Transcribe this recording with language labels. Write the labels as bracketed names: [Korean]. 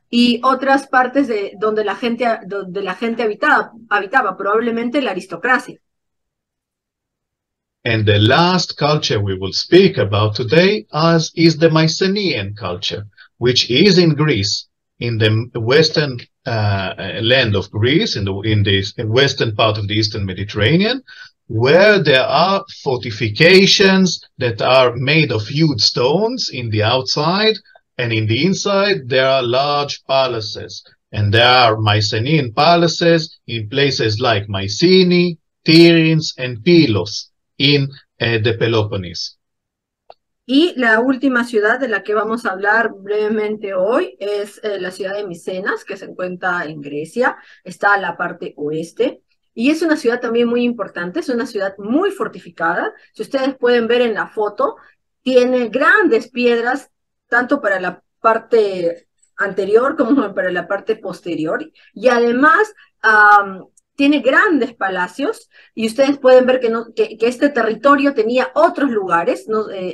[Spanish] y otras partes de donde la gente habitaba, probablemente la aristocracia. [English] And the last culture we will speak about today is the Mycenaean culture, which is in Greece, in the western land of Greece, in the western part of the Eastern Mediterranean, where there are fortifications that are made of huge stones in the outside, and in the inside there are large palaces. And there are Mycenaean palaces in places like Mycenae, Tiryns, and Pylos in the Peloponnese. [Spanish] Y la última ciudad de la que vamos a hablar brevemente hoy es la ciudad de Micenas, que se encuentra en Grecia, está a la parte oeste, y es una ciudad también muy importante, es una ciudad muy fortificada. Si ustedes pueden ver en la foto, tiene grandes piedras, tanto para la parte anterior como para la parte posterior, y además tiene grandes palacios, y ustedes pueden ver que este territorio tenía otros lugares, ¿no?